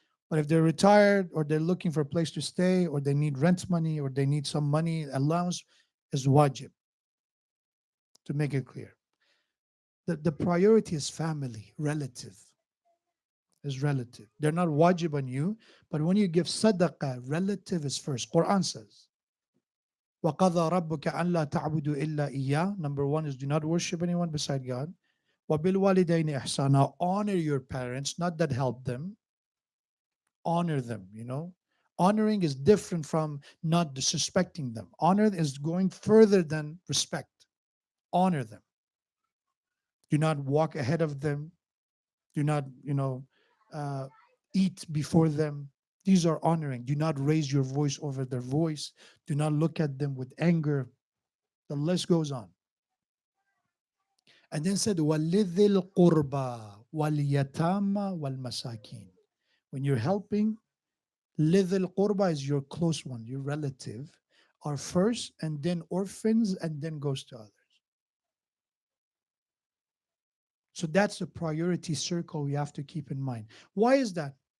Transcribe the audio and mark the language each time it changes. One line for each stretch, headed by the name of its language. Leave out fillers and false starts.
English: But if they're retired or they're looking for a place to stay or they need rent money or they need some money, allowance is wajib, to make it clear. The priority is family, relative, is relative. They're not wajib on you, but when you give sadaqah, relative is first. Quran says,
Arabic: وَقَضَى رَبُّكَ أَنْ لَا تَعْبُدُوا إِلَّا إِيَّهُ.
English: Number one is do not worship anyone beside God.
Arabic: وَبِالْوَالِدَيْنِ إِحْسَانًا.
English: Honor your parents, not that help them. Honor them. Honoring is different from not disrespecting them. Honor is going further than respect. Honor them. Do not walk ahead of them. Do not, uh, eat before them. These are honoring. Do not raise your voice over their voice. Do not look at them with anger. The list goes on. And then said,
Arabic: وَلِذِي الْقُرْبَى وَالْيَتَامَى وَالْمَسَاكِينَ.
English: When you're helping, lidh al-qurba is your close one, your relative, are first, and then orphans, and then goes to others. So that's the priority circle we have to keep in mind. Why is that?